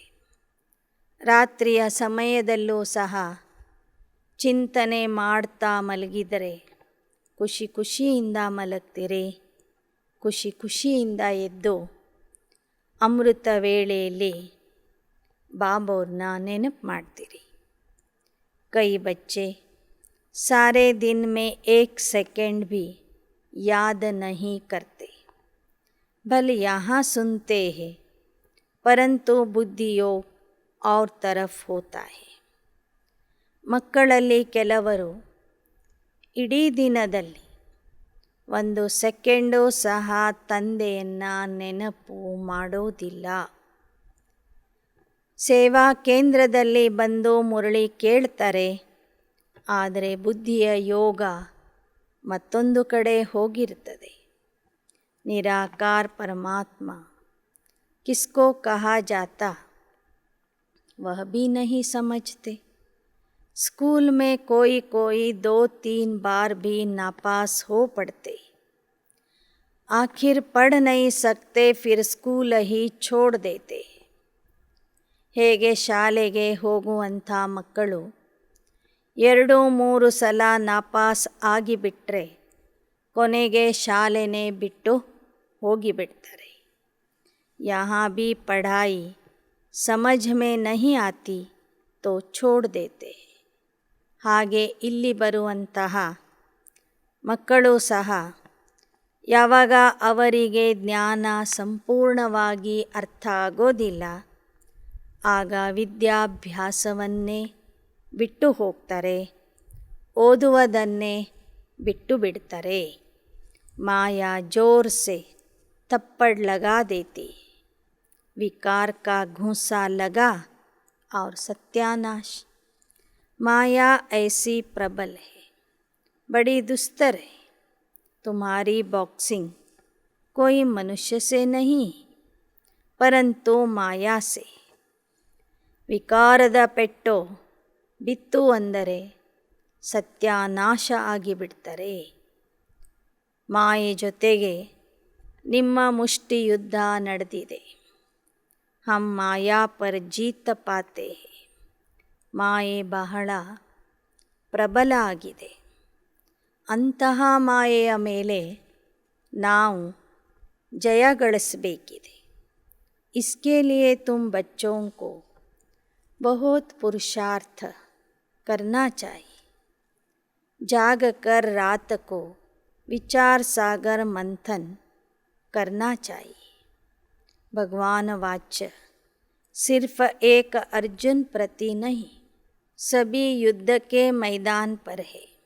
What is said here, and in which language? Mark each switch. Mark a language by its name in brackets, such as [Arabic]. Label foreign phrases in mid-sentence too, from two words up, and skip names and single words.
[Kannada] ರಾತ್ರಿಯ ಸಮಯದಲ್ಲೂ ಸಹ ಚಿಂತನೆ ಮಾಡ್ತಾ ಮಲಗಿದರೆ ಖುಷಿಯಿಂದ ಮಲಗ್ತೀರಿ. ಖುಷಿಯಿಂದ ಎದ್ದು ಅಮೃತ ವೇಳೆಯಲ್ಲಿ ಬಾಬವ್ರನ್ನ ನೆನಪು ಮಾಡ್ತೀರಿ. [Hindi] कई बच्चे सारे दिन में 1 सेकंड भी याद नहीं करते, भले यहाँ सुनते हैं परंतु बुद्धियोग और तरफ होता है. [Kannada] ಮಕ್ಕಳಲ್ಲಿ ಕೆಲವರು ಇಡೀ ದಿನದಲ್ಲಿ 1 ಸೆಕೆಂಡು ಸಹ ತಂದೆಯನ್ನು ನೆನಪು ಮಾಡೋದಿಲ್ಲ. ಸೇವಾ ಕೇಂದ್ರದಲ್ಲಿ ಬಂದು ಮುರಳಿ ಕೇಳ್ತಾರೆ, ಆದರೆ ಬುದ್ಧಿಯ ಯೋಗ ಮತ್ತೊಂದು ಕಡೆ ಹೋಗಿರ್ತದೆ. [Hindi] निराकार परमात्मा किसको कहा जाता वह भी नहीं समझते. स्कूल में कोई 2-3 बार भी नापास हो पड़ते, आखिर पढ़ नहीं सकते, फिर स्कूल ही छोड़ देते. [Kannada] ಹೇಗೆ ಶಾಲೆಗೆ ಹೋಗುವಂಥ ಮಕ್ಕಳು 2-3 ಸಲ ನಾಪಾಸ್ ಆಗಿಬಿಟ್ರೆ ಕೊನೆಗೆ ಶಾಲೆನೇ ಬಿಟ್ಟು ಹೋಗಿಬಿಡ್ತಾರೆ. [Hindi] यहाँ भी पढ़ाई समझ में नहीं आती तो छोड़ देते. [Kannada] ಹಾಗೆ ಇಲ್ಲಿ ಬರುವಂತಹ ಮಕ್ಕಳು ಸಹ ಯಾವಾಗ ಅವರಿಗೆ ಜ್ಞಾನ ಸಂಪೂರ್ಣವಾಗಿ ಅರ್ಥ ಆಗೋದಿಲ್ಲ, ಆಗ ವಿದ್ಯಾಭ್ಯಾಸವನ್ನೇ ಬಿಟ್ಟು ಹೋಗ್ತಾರೆ, ಓದುವುದನ್ನೇ ಬಿಟ್ಟು ಬಿಡ್ತಾರೆ. [Hindi] माया ज़ोर से थप्पड़ लगा देती, विकार का घूंसा लगा और सत्यानाश. माया ऐसी प्रबल है, बड़ी दुस्तर है. तुम्हारी बॉक्सिंग कोई मनुष्य से नहीं परंतु माया से. [Kannada] ವಿಕಾರದ ಪೆಟ್ಟು ಬಿತ್ತು ಅಂದರೆ ಸತ್ಯಾನಾಶ ಆಗಿಬಿಡ್ತಾರೆ. ಮಾಯೆ ಜೊತೆಗೆ ನಿಮ್ಮ ಮುಷ್ಟಿ ಯುದ್ಧ ನಡೆದಿದೆ. [Hindi] हम माया पर जीत पाते. [Kannada] ಮಾಯೆ ಬಹಳ ಪ್ರಬಲ ಆಗಿದೆ. ಅಂತಹ ಮಾಯೆಯ ಮೇಲೆ ನಾವು ಜಯ ಗಳಿಸಬೇಕಿದೆ. [Hindi] इसके लिए तुम बच्चों को बहुत पुरुषार्थ करना चाहिए. जाग कर रात को विचार सागर मंथन करना चाहिए. भगवान वाच्य सिर्फ एक अर्जुन प्रति नहीं, सभी युद्ध के मैदान पर है.